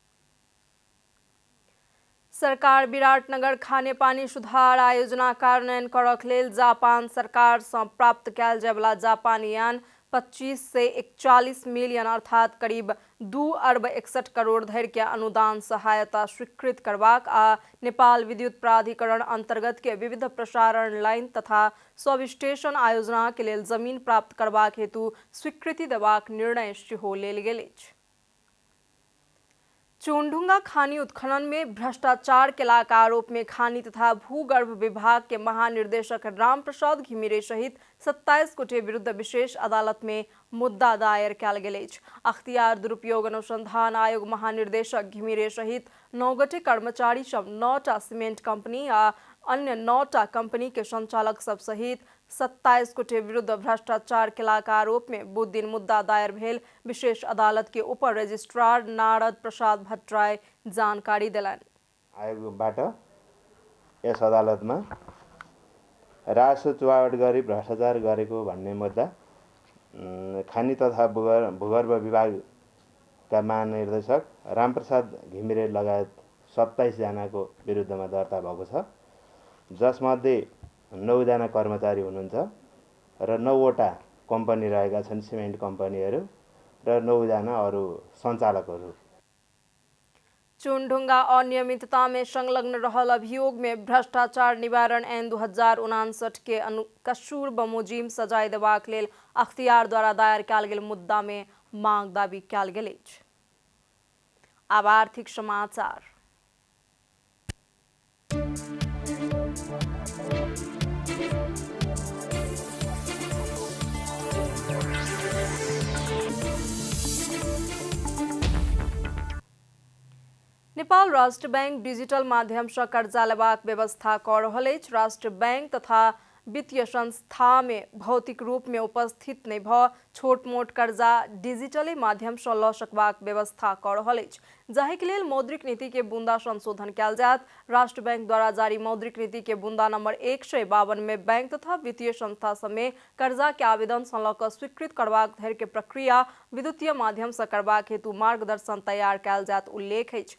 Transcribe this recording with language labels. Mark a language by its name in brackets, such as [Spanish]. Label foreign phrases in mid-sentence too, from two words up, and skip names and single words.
[Maithili] सरकार विराटनगर खानेपानी सुधार आयोजना कार्यान्वयन करक लेल जापान सरकार से प्राप्त कयल जाय वाला जापानी यान 25 से 41 मिलियन अर्थात करीब 2 अरब 61 करोड़ धरि के अनुदान सहायता स्वीकृत करबाक आ नेपाल विद्युत प्राधिकरण अंतर्गत के विविध प्रसारण लाइन तथा सब स्टेशन आयोजना के लेल जमीन प्राप्त करबाक हेतु स्वीकृति देबाक निर्णय सेहो लेल गेल अछि। चुनढुंगा खानी उत्खनन में भ्रष्टाचार केलाक आरोप में खानी तथा भूगर्भ विभाग के महानिर्देशक रामप्रसाद घिमिरे सहित 27 गोटे विरुद्ध विशेष अदालत में मुद्दा दायर कयल गेल अछि। अख्तियार दुरुपयोग अनुसंधान आयोग महानिर्देशक घिमिरे सहित 9 गोटे कर्मचारी सब 9टा सीमेंट कंपनी आ अन्य 9टा कंपनी के संचालक सब सहित 27 गोटे विरुद्ध भ्रष्टाचार केलाक आरोप में बुध दिन मुद्दा दायर भेल विशेष अदालत के उप रजिस्ट्रार नारद प्रसाद भट्टराय जानकारी देलनि। [Nepali] आयोगबाट यस अदालतमा राजस्व चुहावट गरी भ्रष्टाचार गरेको भन्ने मुद्दा खानी तथा भूगर्भ विभागका महानिर्देशक रामप्रसाद घिमिरे लगायत 27 जनाको विरुद्धमा दर्ता भएको छ, जसमध्ये 9 जना कर्मचारी हुनुहुन्छ र 9 वटा कम्पनी रहेका छन् सिमेन्ट कम्पनीहरू र 9 जना अरू सञ्चालकहरू। [Maithili] चुनढुंगा अनियमितता में संलग्न रहल अभियोग में भ्रष्टाचार निवारण ऐन 2059 के कसूर बमोजिम सजाय देबाक लेल अख्तियार द्वारा दायर कयल गेल मुद्दा में मांग दाबी कयल गेल अछि। आब आर्थिक समाचार। नेपाल राष्ट्र बैंक डिजिटल माध्यम से कर्जा लेबाक व्यवस्था कर रहल अछि। राष्ट्र बैंक तथा वित्तीय संस्था में भौतिक रूप में उपस्थित नहीं भ छोट मोट कर्जा डिजिटले माध्यम से ल सकबाक व्यवस्था कर रहल अछि, जाहि के लेल मौद्रिक नीति के बुंदा संशोधन कयल जायत। राष्ट्र बैंक द्वारा जारी मौद्रिक नीति के बुंदा नंबर 152 में बैंक तथा वित्तीय संस्था सब में कर्जा के आवेदन से ल क स्वीकृत करबाक धरि के प्रक्रिया विद्युतीय माध्यम से करबाक हेतु मार्गदर्शन तैयार कयल जायत उल्लेख अछि।